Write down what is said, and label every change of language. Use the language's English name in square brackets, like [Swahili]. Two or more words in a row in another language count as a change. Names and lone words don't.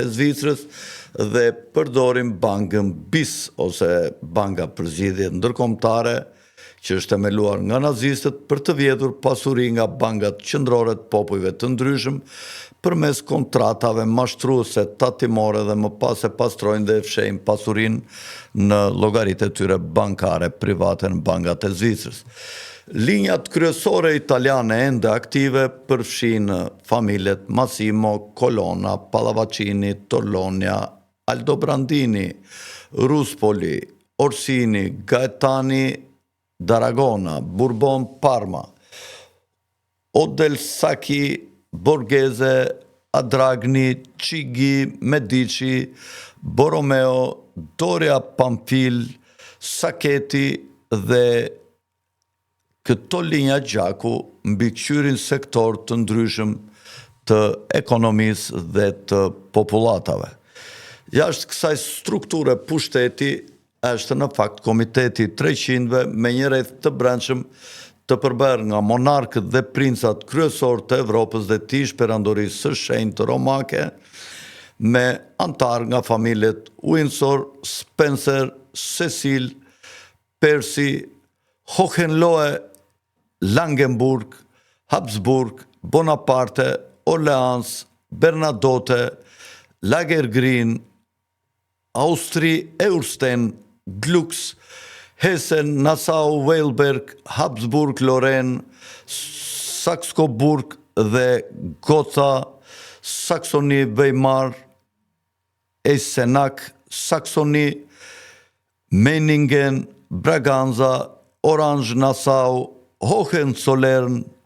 [Albanian] Zvicrës dhe përdorin bankën BIS ose Banka për Zgjidhje Ndërkombëtare, që është themeluar nga nazistët për të vjedhur pasuri nga bankat qendrore të popujve të ndryshëm përmes kontratave mashtruese tatimore dhe më pas e pastrojnë dhe fshejnë pasurinë në llogaritë e tyre bankare private në bankat e Zvicrës. Linjat kryesore italiane ende aktive përfshin familjet Massimo, Colonna, Pallavicini, Torlonia, Aldobrandini, Ruspoli, Orsini, Gaetani d'Aragona, Bourbon Parma, Odelsacchi, Borghese, Adragni, Chigi, Medici, Borromeo, Doria Pamphil, Sacchetti dhe këto linja gjaku mbikëqyrin sektor të ndryshëm të ekonomisë dhe të popullatave. Jashtë kësaj strukture pushteti është në fakt komiteti 300-ve me një rreth të brendshëm të përbërë nga monarkët dhe princat kryesor të Evropës dhe të ish-perandorisë së shenjtë romake, me antar nga familjet Windsor, Spencer, Cecil, Percy, Hohenlohe, Langenburg, Habsburg, Bonaparte, Orleans, Bernadotte, Lagergrin, Austri-Eursten, Glux, Hessen, Nassau, Weilberg, Habsburg, Lorraine, Saxe-Coburg dhe Gotha, Saksoni, Weimar, Eisenach, Saksoni, Meiningen, Braganza, Orange-Nassau, Hohenzollern,